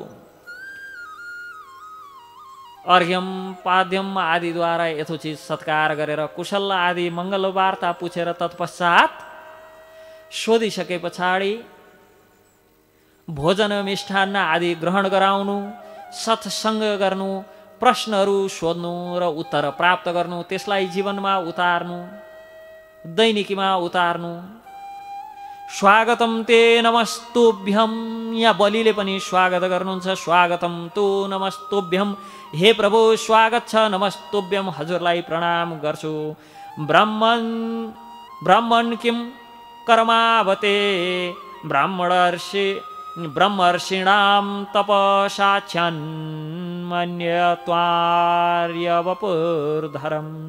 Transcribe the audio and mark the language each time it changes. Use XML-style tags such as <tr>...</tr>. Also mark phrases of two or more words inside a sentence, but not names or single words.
<ne>अर्घ्यम पाद्यम आदिद्वारा यथोचित सत्कार गरेर कुशल आदि मङ्गल वार्ता पुछेर तत्पश्चात सोधिसके पछाडि भोजन मिष्ठान्न आदि ग्रहण गराउनु, सत्सङ्ग गर्नु, प्रश्नहरू सोध्नु र उत्तर प्राप्त गर्नु, त्यसलाई जीवनमा उतार्नु, दैनिकीमा उतार्नु।</ne> <sa>स्वागतम ते नमस्तुभ्यम,</sa> <ne>यहाँ बलिले पनि स्वागत गर्नुहुन्छ।</ne> <sa>स्वागतम तो नमस्तुभ्यम,</sa> <ne>हे प्रभु स्वागत छ, नमस्तुभ्यम, हजुरलाई प्रणाम गर्छु।</ne> <sa>ब्राह्मण किम कर्मावते ब्रह्मर्षिणाम तपसाच्छन्मन्यत्वार्यवपुर्धरम।</sa>